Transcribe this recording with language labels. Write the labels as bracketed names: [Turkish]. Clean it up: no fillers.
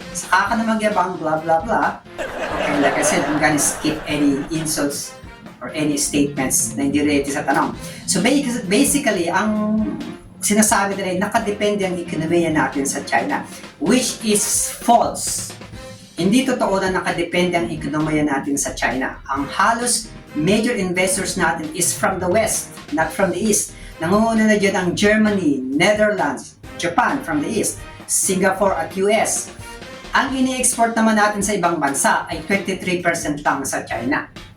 [Filipino] Saka ka na magyabang, [English] blah blah blah. Okay, like I said, I'm gonna skip any insults or any statements [Filipino] na hindi related sa tanong. So basically, ang sinasabi nila ay nakadepende ang ekonomiya natin sa China, [English] which is false. [Filipino] Hindi totoo na nakadepende ang ekonomiya natin sa China. Ang halos [English] major investors natin is from the West, not from the East. [Filipino] Nangunguna na dyan ang Germany, Netherlands, Japan from the East, Singapore at US. Ang ini-export naman natin sa ibang bansa ay 23% lang sa China.